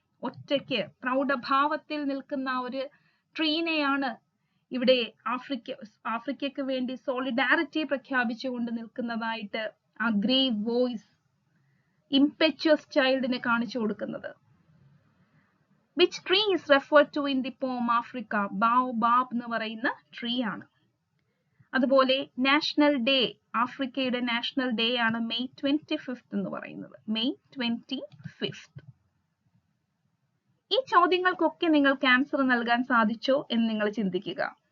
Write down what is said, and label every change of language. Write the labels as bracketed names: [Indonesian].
[Malayalam] ഒറ്റയ്ക്ക് പ്രൗഢഭാവത്തിൽ നിൽക്കുന്ന ആ ഒരു ട്രീനെയാണ് ഇവിടെ ആഫ്രിക്കയ്ക്ക് വേണ്ടി സോളിഡാരിറ്റി പ്രഖ്യാപിച്ചുകൊണ്ട് നിൽക്കുന്നതായിട്ട് ആ ഗ്രേവ് വോയിസ് ഇംപെച്വസ് ചൈൽഡിനെ കാണിച്ചു കൊടുക്കുന്നത്. [English] Which tree is referred to in the poem Africa? [Malayalam] ബാബ് എന്ന് പറയുന്ന ട്രീ ആണ്. അതുപോലെ നാഷണൽ ഡേ, ആഫ്രിക്കയുടെ നാഷണൽ ഡേ ആണ് May 25th എന്ന് പറയുന്നത്. May 25th. ഈ ചോദ്യങ്ങൾക്കൊക്കെ നിങ്ങൾക്ക് ആൻസർ നൽകാൻ സാധിച്ചോ എന്ന് നിങ്ങൾ ചിന്തിക്കുക.